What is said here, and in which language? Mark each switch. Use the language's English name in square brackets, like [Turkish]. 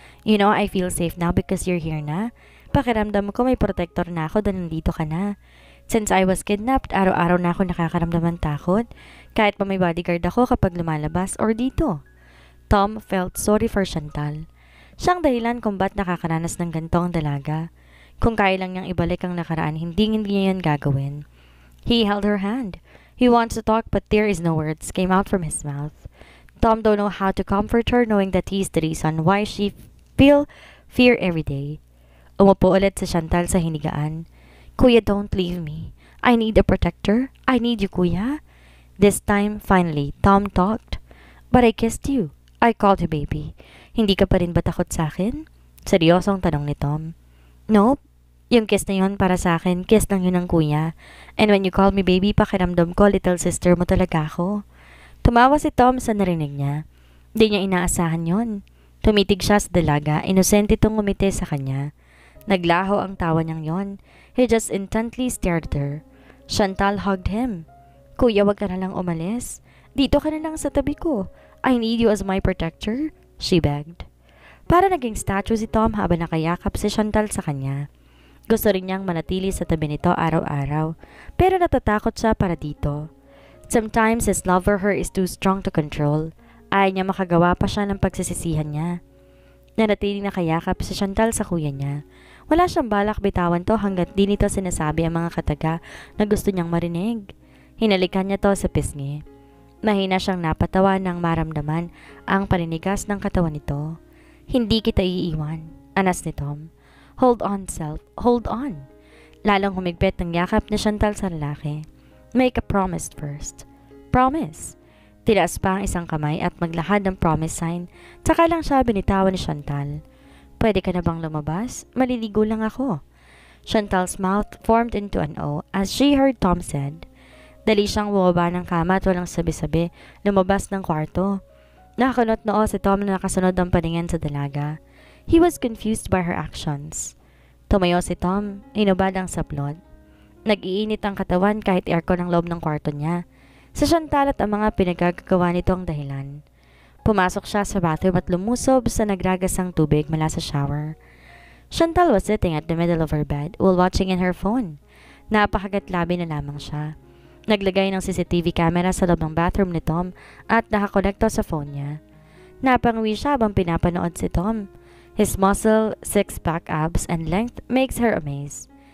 [English] You know, I feel safe now because you're here [Filipino] na. Pakiramdam ko may protector na ako dahil nandito ka na. [English] Since I was kidnapped, [Filipino] araw-araw na ako nakakaramdam ng takot. Kahit pa may bodyguard ako kapag lumalabas or dito. [English] Tom felt sorry for Chantal. [Filipino] Siyang dahilan kung ba't nakakaranas ng ganito ang dalaga. Kung kaya lang niyang ibalik ang nakaraan, hindi niya yan gagawin. [English] He held her hand. He wants to talk but there is no words came out from his mouth. Tom don't know how to comfort her knowing that he's the reason why she feel fear every day. [Filipino] Umupo ulit si Chantal sa hinigaan. Kuya, [English] don't leave me. I need a protector. I need you, kuya. This time, finally, Tom talked. But I kissed you. I called you baby. [Filipino] Hindi ka pa rin ba takot sa akin? Seryosong tanong ni Tom. [English] Nope. [Filipino] Yung kiss na yun para sa akin, kiss lang yun ng kuya. [English] And when you call me baby, [Filipino] pakiramdam ko, [English] little sister [Filipino] mo talaga ako. Tumawa si Tom sa narinig niya. Di niya inaasahan yon. Tumitig siya sa dalaga, inosente itong ngumiti sa kanya. Naglaho ang tawa niyang yon. [English] He just intently stared at her. Chantal hugged him. [Filipino] Kuya, wag ka na lang umalis. Dito ka na lang sa tabi ko. [English] I need you as my protector, she begged. [Filipino] Para naging statue si Tom habang nakayakap si Chantal sa kanya. Gusto rin niyang manatili sa tabi nito araw-araw, pero natatakot siya para dito. [English] Sometimes his love for her is too strong to control. [Filipino] Ayaw niya makagawa pa siya ng pagsisisihan niya. Nanatiling nakayakap si Chantal sa kuya niya. Wala siyang balak bitawan to hanggat di nito sinasabi ang mga kataga na gusto niyang marinig. Hinalikan niya to sa pisngi. Mahina siyang napatawa nang maramdaman ang paninigas ng katawan nito. Hindi kita iiwan, anas ni Tom. [English] Hold on, self. Hold on. [Filipino] Lalong humigpit ng yakap ni Chantal sa lalaki. [English] Make a promise first. Promise. [Filipino] Tinaas pa ang isang kamay at maglahad ng promise sign. Tsaka lang siya binitawan ni Chantal. Pwede ka na bang lumabas? Maliligo lang ako. [English] Chantal's mouth formed into an O as she heard Tom said. [Filipino] Dali siyang bumaba ng kama at walang sabi-sabi, lumabas ng kwarto. Nakakunot noo si Tom na nakasunod ang paningin sa dalaga. [English] He was confused by her actions. [Filipino] Tumayo si Tom, inubad ang saplot. Nag-iinit ang katawan kahit aircon ang loob ng kwarto niya. Sa Chantal at ang mga pinagagagawa nito ang dahilan. Pumasok siya sa bathroom at lumusob sa nagragasang tubig mula sa shower. [English] Chantal was sitting at the middle of her bed while watching in her phone. [Filipino] Napakagatlabi na lamang siya. Naglagay ng CCTV camera sa loob ng bathroom ni Tom at nakakonekto sa phone niya. Napangawi siya habang pinapanood si Tom. [English] His muscle, six-pack abs, and length makes her amazed.